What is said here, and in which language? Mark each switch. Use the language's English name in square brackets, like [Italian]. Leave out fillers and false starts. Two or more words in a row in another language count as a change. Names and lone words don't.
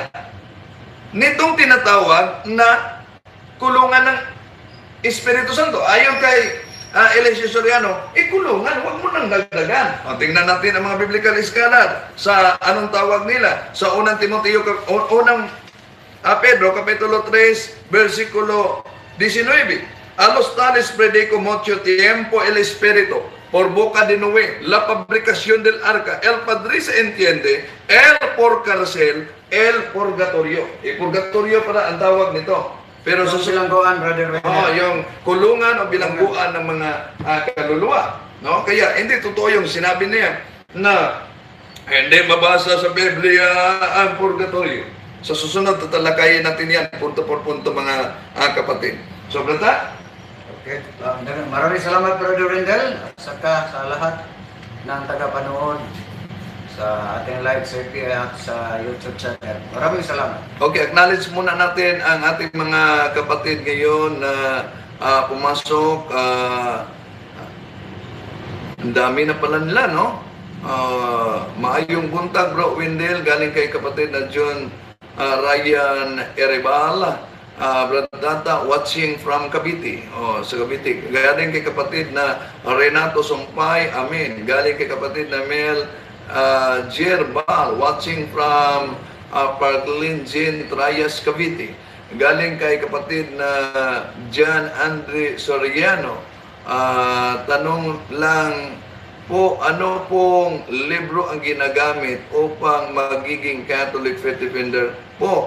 [Filipino] Nitong tinatawag na kulungan ng Espiritu Santo. Ayon kay Eliseo Soriano, kulungan, huwag mo nang dagdagan. Tingnan natin ang mga [English] biblical scholar [Filipino] sa anong tawag nila. Sa unang Pedro Kapitulo 3 versikulo 19. [Spanish] A los tales predico mucho tiempo el Espíritu por boca de Noé, la fabricación del arca. El Padre se entiende, el por cárcel, el purgatorio. [Filipino] Purgatorio para ang tawag nito. Pero Yung sa bilangguan, Brother Wendell. yung kulungan o bilangguan ng mga kaluluwa. No? Kaya hindi totoo yung sinabi niya na hindi mabasa sa Biblia ang purgatorio. Sa susunod, tatalakayin natin yan [Spanish] punto por punto [Filipino] mga kapatid. So, brata? [English] Okay. [Filipino] Maraming salamat, Brother Wendell, at saka sa lahat ng tagapanood sa ating live CP at sa [English] YouTube channel. [Filipino] Maraming salamat. Okay, [English] acknowledge muna [Filipino] natin ang ating mga kapatid ngayon na pumasok. Ang dami na pala nila, no? [Cebuano] Maayong buntag, [Filipino] Bro Wendell, galing kay kapatid na John Ryan Erebal. Bradata, [English] watching from Cavite. Sa Cavite. [Filipino] Galing kay kapatid na Renato Sumpay, amen. Galing kay kapatid na Mel Jerbal, [English] watching from [Filipino] Parklinjin, Trias, Cavite. Galing kay kapatid na John Andre Soriano. Tanong lang po, ano pong libro ang ginagamit upang magiging [English] Catholic Faith Defender [Filipino] po?